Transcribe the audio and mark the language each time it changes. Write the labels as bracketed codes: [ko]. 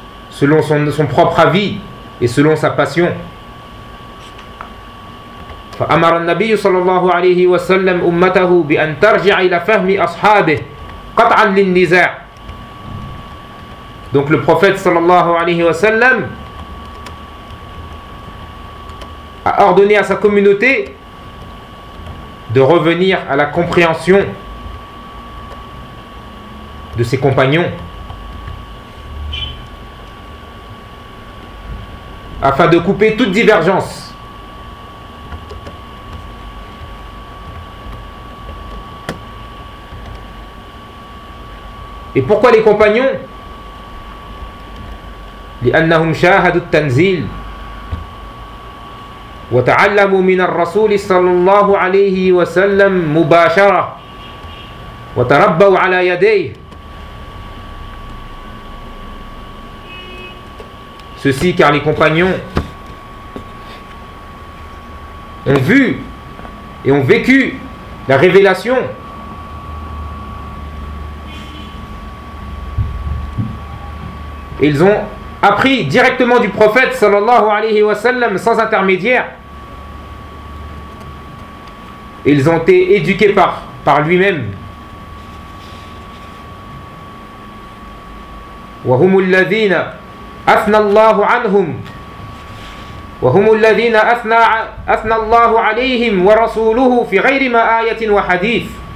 [fr] selon son propre avis et selon sa passion. [ar] فأمر النبي صلى الله عليه وسلم أمته بأن ترجع إلى فهم أصحابه قطعا للنزاع. [fr] Donc le prophète [ar] صلى الله عليه وسلم [fr] a ordonné à sa communauté de revenir à la compréhension de ses compagnons afin de couper toute divergence. Et pourquoi les compagnons ? [ar] لأنهم شاهدوا التنزيل وتعلموا من الرسول صلى الله عليه وسلم مباشرة وتربوا على يديه. [fr] Ceci car les compagnons ont vu et ont vécu la révélation et ils ont appris directement du prophète [ar] sallallahu alayhi wa sallam [fr] sans intermédiaire. Ils ont été éduqués par lui-même. [ar] Wa humul ladhina أثنى الله عنهم وهم الذين أثنى الله عليهم ورسوله في غير ما آية وحديث.